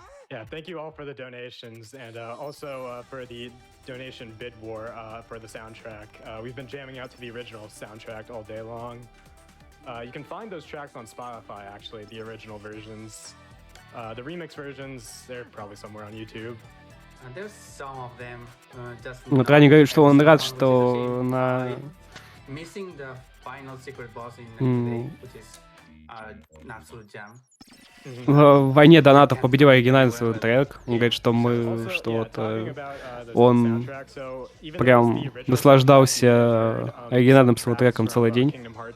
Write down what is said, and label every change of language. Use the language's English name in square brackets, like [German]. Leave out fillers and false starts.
[English] Yeah, thank you all for the donations and also for the donation bid war for the soundtrack. We've been jamming out to the original soundtrack all day long. You can find those tracks on Spotify, actually, the original versions. The remix versions, they're probably somewhere on YouTube. There's some of them just [Russian] Вот Рани говорит, что он рад, что на... [English] missing the final secret boss in the which is Natsu Jam. [Russian] В войне донатов победил оригинальный саундтрек. Он говорит, что вот он прям наслаждался оригинальным саундтреком целый день.